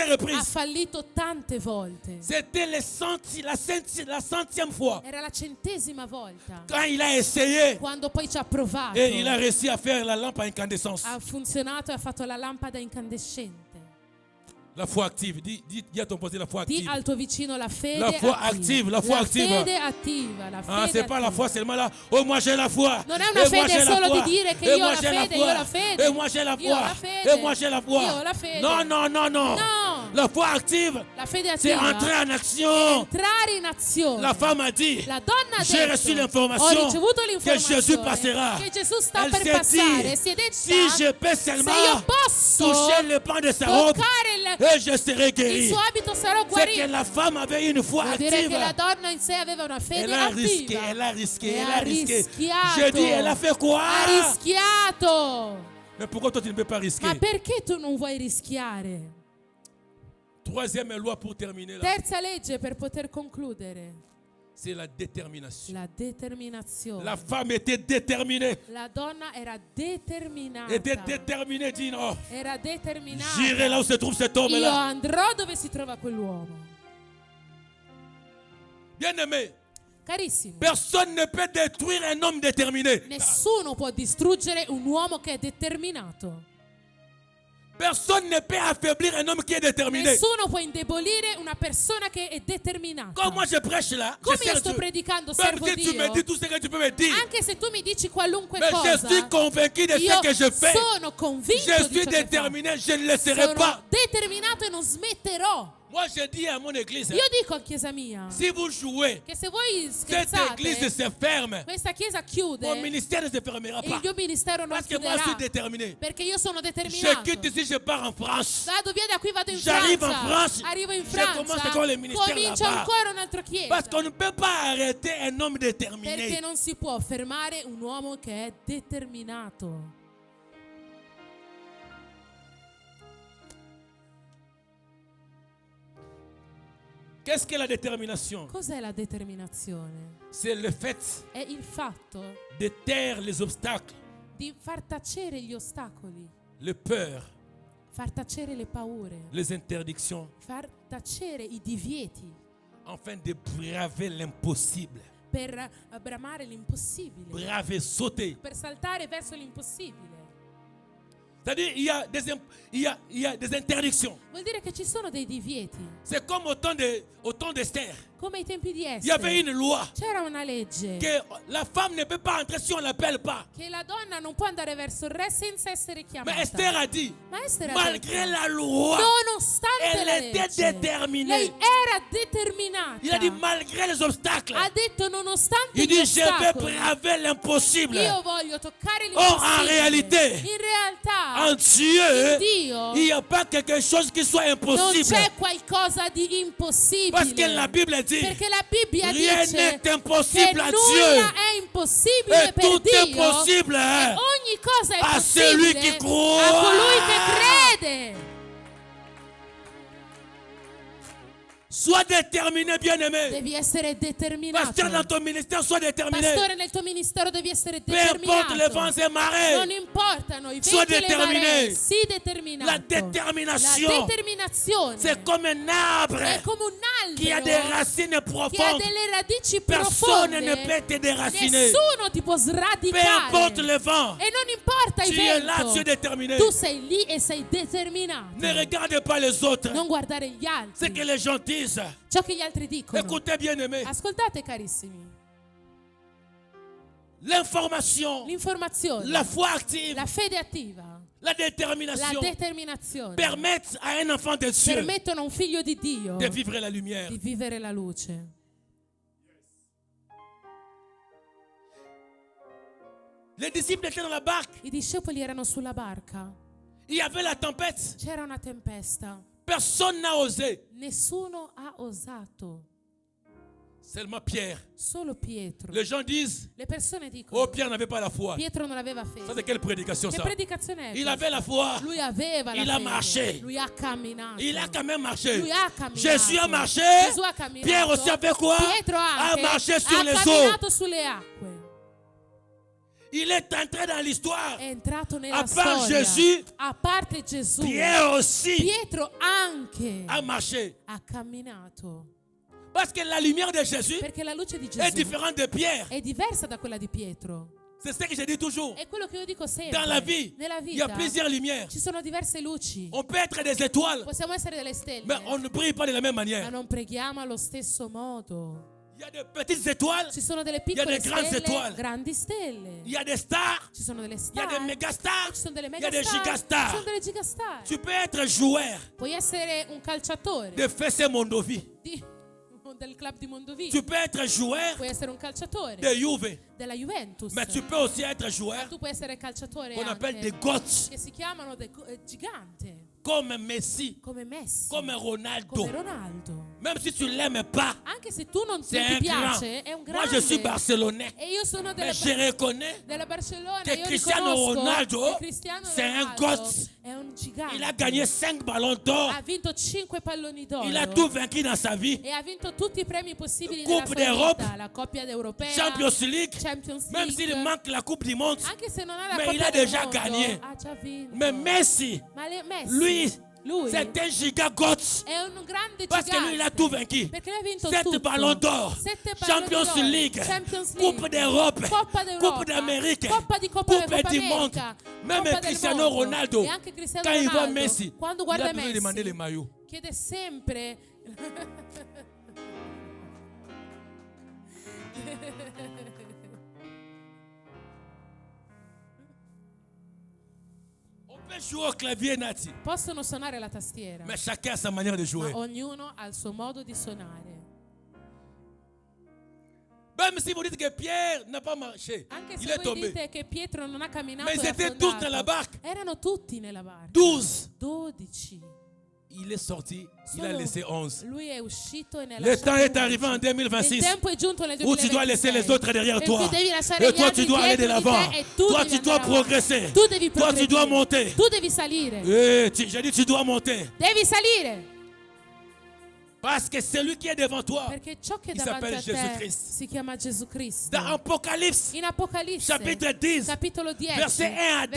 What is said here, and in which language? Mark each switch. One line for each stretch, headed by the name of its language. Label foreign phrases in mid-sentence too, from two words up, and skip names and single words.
Italian: ha
French: reprises.
Italian: fallito tante volte.
French: C'était la centième fois
Italian: Era la 100ª volta
French: quand il a essayé
Italian: quando poi ci ha provato.
French: et il a réussi à faire la lampe à incandescence.
Italian: Ha funzionato e ha fatto la lampada incandescente.
French: La foi active. Dis à ton pote la foi
Italian: Di
French: active.
Italian: al tuo vicino la fede
French: La foi
Italian: attiva.
French: active, la foi La active.
Italian: fede attiva, la
French: Ah,
Italian: fede
French: c'est pas la
Italian: attiva.
French: foi seulement là. Oh, moi j'ai la foi.
Italian: Non è una
French: Et moi,
Italian: fede
French: j'ai la
Italian: solo
French: foi.
Italian: di dire che
French: Et
Italian: io ho
French: moi,
Italian: la
French: j'ai
Italian: fede, io ho la fede.
French: Et moi j'ai la
Italian: Io ho
French: foi.
Italian: la fede.
French: Et moi j'ai la foi.
Italian: Io ho la fede.
French: Non, non, non, non.
Italian: No.
French: La foi active,
Italian: La fede
French: c'est
Italian: attiva
French: entrer en
Italian: è
French: action.
Italian: entrare in azione.
French: La femme a dit,
Italian: La donna ha
French: j'ai
Italian: detto,
French: reçu
Italian: ho
French: l'information
Italian: ricevuto
French: que
Italian: l'informazione
French: Jésus passera.
Italian: che Gesù sta
French: Elle
Italian: per
French: s'est
Italian: passare
French: dit,
Italian: e si è detta,
French: si je peux
Italian: se io
French: seulement
Italian: posso
French: toucher le pan de sa robe,
Italian: toccare
French: et je serai
Italian: il
French: guéri.
Italian: suo abito sarò
French: C'est que
Italian: guarito.
French: la femme avait une foi
Italian: Vuol dire
French: active.
Italian: che la donna in sé aveva una fede
French: Elle a risqué,
Italian: attiva.
French: elle a risqué,
Italian: E
French: elle
Italian: ha
French: a risqué.
Italian: rischiato.
French: Je dis, elle a fait quoi?
Italian: Ha rischiato.
French: Mais pourquoi toi tu ne peux pas risquer?
Italian: Ma perché tu non vuoi rischiare?
French: Troisième loi pour terminer là,
Italian: Terza legge per poter concludere.
French: c'est la détermination.
Italian: La determinazione.
French: La femme était déterminée.
Italian: La donna era determinata.
French: Était déterminée, dit non.
Italian: Era determinata.
French: J'irai là où se trouve cet
Italian: Io
French: homme-là.
Italian: andrò dove si trova quell'uomo.
French: Bien-aimé,
Italian: Carissimo,
French: personne ne peut détruire un homme déterminé.
Italian: nessuno può distruggere un uomo che è determinato.
French: Personne ne peut affaiblir un homme qui est déterminé.
Italian: Nessuno può indebolire una persona che è determinata.
French: Comme moi je prêche là,
Italian: Come
French: je
Italian: io
French: sers
Italian: sto
French: Dieu.
Italian: predicando,
French: Même
Italian: servo
French: si tu me
Italian: Dio.
French: dis tout ce que tu peux me dire,
Italian: Anche se tu mi dici qualunque
French: mais je
Italian: cosa,
French: suis convaincu de
Italian: io
French: ce que je fais.
Italian: sono convinto
French: Je
Italian: di
French: suis
Italian: ciò che
French: déterminé, je ne
Italian: faccio.
French: laisserai pas.
Italian: Sono determinato e non smetterò.
French: Moi je dis à mon église,
Italian: Io dico a chiesa mia
French: si vous jouez,
Italian: che se voi
French: cette église
Italian: scherzate,
French: se ferme.
Italian: questa chiesa chiude
French: Mon ministère ne se fermera
Italian: e
French: pas.
Italian: il mio ministero non
French: Parce que moi je suis
Italian: chiuderà.
French: déterminé.
Italian: Perché io sono
French: Je
Italian: determinato.
French: quitte ici, je pars en France.
Italian: Vado via da qui, vado in
French: J'arrive en
Italian: Francia.
French: France.
Italian: Arrivo in
French: Je
Italian: Francia.
French: commence encore le ministère
Italian: Comincio
French: là-bas.
Italian: ancora un'altra chiesa.
French: Parce qu'on ne peut pas arrêter un homme
Italian: Perché
French: déterminé.
Italian: non si può fermare un uomo che è determinato.
French: Qu'est-ce que la détermination?
Italian: Cos'è la determinazione?
French: C'est le fait
Italian: È il fatto
French: de taire les obstacles,
Italian: di far tacere gli ostacoli,
French: les peurs,
Italian: far tacere le paure,
French: les interdictions,
Italian: far tacere i divieti
French: afin de braver l'impossible.
Italian: per bramare l'impossibile,
French: Braver, sauter.
Italian: per saltare verso l'impossibile.
French: C'est-à-dire il y a des interdictions.
Italian: Vuol dire che ci sono dei divieti.
French: C'est comme au temps d'Esther.
Italian: Come ai tempi di
French: Il y avait
Italian: Esther.
French: une loi
Italian: C'era una legge
French: que la femme ne peut pas entrer si on ne l'appelle pas.
Italian: che la donna non può andare verso il re senza essere chiamata.
French: Mais Esther a dit,
Italian: Ma Esther ha
French: malgré
Italian: detto,
French: la loi,
Italian: nonostante
French: elle
Italian: la
French: était
Italian: legge,
French: déterminée.
Italian: lei era determinata.
French: Il a dit malgré les obstacles.
Italian: Ha detto nonostante
French: Il
Italian: gli
French: dit je vais
Italian: ostacoli,
French: braver l'impossible.
Italian: io voglio toccare
French: Or en
Italian: l'impossibile.
French: réalité,
Italian: In realtà,
French: en Dieu,
Italian: in Dio
French: il n'y a pas quelque chose qui soit
Italian: non
French: impossible.
Italian: c'è qualcosa di impossibile.
French: Parce que la Bible dit,
Italian: Perché la Bibbia
French: rien
Italian: dice
French: n'est
Italian: che
French: impossible à Dieu.
Italian: nulla è impossibile
French: Et
Italian: per
French: tout est
Italian: Dio.
French: possible
Italian: E ogni cosa è
French: à celui
Italian: possibile
French: qui croit.
Italian: a colui che crede.
French: Sois déterminé, bien-aimé.
Italian: Devi essere determinato.
French: Pasteur, dans ton ministère, sois déterminé.
Italian: Pastore, nel tuo ministero devi essere
French: Peu importe les vents
Italian: determinato.
French: et marées.
Italian: Non importano i
French: Sois
Italian: venti e le
French: déterminé.
Italian: maree. Sii determinato.
French: La détermination,
Italian: La determinazione
French: c'est comme un arbre
Italian: è come un
French: qui a
Italian: albero
French: des racines
Italian: che ha
French: profondes.
Italian: delle radici
French: Personne
Italian: profonde.
French: ne peut te déraciner.
Italian: Nessuno ti può
French: Peu
Italian: sradicare.
French: importe le vent,
Italian: E non importa il
French: tu es là, tu es
Italian: vento.
French: déterminé.
Italian: Tu sei lì e sei determinato.
French: Ne regarde pas les autres.
Italian: Non guardare gli
French: Ce
Italian: altri.
French: que les gens disent.
Italian: Ciò che gli altri dicono.
French: Écoutez, bien-aimé.
Italian: Ascoltate, carissimi.
French: L'information,
Italian: L'informazione,
French: la foi active,
Italian: la fede attiva,
French: la
Italian: la
French: détermination
Italian: determinazione
French: permettent à un enfant de Dieu
Italian: permettono a un figlio di Dio
French: de vivre la lumière.
Italian: di vivere la luce.
French: Les disciples étaient dans la barque.
Italian: I discepoli erano sulla barca.
French: Il y avait la tempête.
Italian: C'era una tempesta.
French: Personne n'a osé.
Italian: Nessuno ha osato.
French: Seulement Pierre.
Italian: Solo Pietro.
French: Les gens disent,
Italian: Le persone dicono,
French: oh, Pierre n'avait pas la foi.
Italian: Pietro non aveva
French: Ça,
Italian: fede.
French: c'est quelle prédication,
Italian: Che
French: ça?
Italian: predicazione è
French: Il
Italian: questa?
French: avait la foi.
Italian: Lui aveva la
French: Il a
Italian: fede.
French: marché.
Italian: Lui ha camminato.
French: Il a quand même marché.
Italian: Lui ha camminato.
French: Jésus a marché.
Italian: Gesù ha camminato.
French: Pierre aussi a fait quoi?
Italian: Pietro
French: A
Italian: anche
French: marché sur
Italian: ha
French: les eaux.
Italian: camminato sulle acque.
French: Il est entré dans l'histoire.
Italian: È entrato nella
French: A part
Italian: storia. Gesù, A parte Gesù,
French: Pierre aussi
Italian: Pietro anche
French: a marché.
Italian: ha camminato.
French: Parce que la lumière de Jésus
Italian: Perché la luce di
French: est
Italian: Gesù
French: différente de Pierre.
Italian: è diversa da quella di Pietro.
French: C'est ce que je dis toujours.
Italian: È quello che io dico sempre.
French: Dans la vie,
Italian: Nella
French: il y a
Italian: vita
French: plusieurs lumières.
Italian: ci sono diverse luci.
French: On peut être des étoiles,
Italian: Possiamo essere delle stelle,
French: mais on ne brille pas de la même
Italian: ma
French: manière.
Italian: non preghiamo allo stesso modo.
French: Il y a des petites étoiles,
Italian: Ci sono delle
French: il y a
Italian: piccole
French: des grandes
Italian: stelle,
French: étoiles.
Italian: grandi stelle.
French: Il y a des stars,
Italian: Ci sono delle
French: il y a
Italian: star,
French: des méga stars,
Italian: ci sono delle
French: il y a
Italian: mega
French: des
Italian: star, ci
French: gigastars.
Italian: sono delle gigastar.
French: Tu peux être joueur
Italian: Puoi essere un calciatore
French: de FC Mondovi.
Italian: del club di Mondovì.
French: Tu peux être joueur
Italian: Puoi essere un calciatore
French: de Juve.
Italian: della Juventus.
French: Mais tu peux aussi être joueur
Italian: Tu puoi essere calciatore
French: qu'on appelle
Italian: anche
French: des GOATs,
Italian: che si chiamano gigante,
French: comme Messi,
Italian: come Messi,
French: comme Ronaldo.
Italian: come Ronaldo.
French: Même si tu ne l'aimes pas,
Italian: Anche se tu non
French: c'est
Italian: ti
French: un grand.
Italian: piace, è un
French: Moi,
Italian: grande.
French: je suis barcelonais.
Italian: E io sono
French: Mais je reconnais
Italian: della Barcellona. che Io Cristiano riconosco Ronaldo, che Cristiano
French: c'est un
Italian: Ronaldo
French: goth.
Italian: è un gigante.
French: il a gagné 5 ballons d'or.
Italian: Ha vinto 5 palloni d'oro.
French: Il a tout vaincu dans sa vie.
Italian: E ha vinto tutti i premi possibili
French: Coupe
Italian: nella sua
French: d'Europe,
Italian: vita. La Coppa d'Europea,
French: Champions League.
Italian: Champions
French: Même
Italian: League.
French: s'il manque la Coupe du Monde.
Italian: Anche se non ha la
French: Mais
Italian: Coppa
French: il a
Italian: del
French: déjà
Italian: Mondo,
French: gagné.
Italian: ha già vinto.
French: Mais Messi,
Italian: Ma Messi,
French: lui,
Italian: lui
French: c'est un giga GOAT.
Italian: è un grande
French: Parce que
Italian: gigante.
French: lui, il a tout vaincu.
Italian: Perché lui ha vinto
French: 7
Italian: tutto.
French: ballons d'or.
Italian: 7 palloni
French: Champions
Italian: d'oro.
French: League.
Italian: Champions League.
French: Coupe d'Europe.
Italian: Coppa d'Europa.
French: Coupe d'Amérique.
Italian: Coppa di Coppa
French: Coupe du monde.
Italian: America.
French: Même
Italian: Coppa del
French: Cristiano
Italian: mondo.
French: Ronaldo,
Italian: E anche Cristiano
French: quand il voit
Italian: Ronaldo,
French: Messi,
Italian: quando
French: il
Italian: guarda
French: a besoin de demander les
Italian: Messi,
French: maillots.
Italian: chiede sempre
French: On peut jouer au clavier,
Italian: Nati. possono suonare la tastiera,
French: Mais chacun a sa manière de jouer.
Italian: ma ognuno ha il suo modo di suonare.
French: Même si vous dites que Pierre n'a pas marché,
Italian: Anche
French: il
Italian: se
French: est
Italian: voi
French: tombé.
Italian: dite che Pietro non ha camminato
French: Mais ils
Italian: e
French: étaient
Italian: affondato,
French: tous dans la barque.
Italian: erano tutti nella barca.
French: 12.
Italian: 12.
French: Il est sorti, il a
Italian: Solo
French: laissé 11.
Italian: lui è uscito e ne ha
French: Le temps est
Italian: lasciati
French: arrivé en
Italian: 11.
French: 2026
Italian: Il tempo è giunto nel
French: où tu dois laisser les
Italian: 2026.
French: autres derrière
Italian: E
French: toi.
Italian: tu devi lasciare
French: Et
Italian: gli
French: toi,
Italian: altri
French: tu dois aller de
Italian: dietro di
French: l'avant.
Italian: te e tu
French: Toi,
Italian: devi
French: tu dois
Italian: andare avanti.
French: progresser.
Italian: Tu devi
French: Toi, tu dois
Italian: progredire.
French: monter.
Italian: Tu devi salire.
French: J'ai dit, tu dois monter.
Italian: Devi salire.
French: Parce que celui qui est devant toi,
Italian: Perché ciò che è
French: il
Italian: davanti
French: s'appelle
Italian: a
French: Jésus
Italian: te
French: Christ.
Italian: si chiama Gesù Cristo.
French: Dans Apocalypse,
Italian: In Apocalisse,
French: chapitre 10,
Italian: capitolo 10,
French: verset 1 à 10,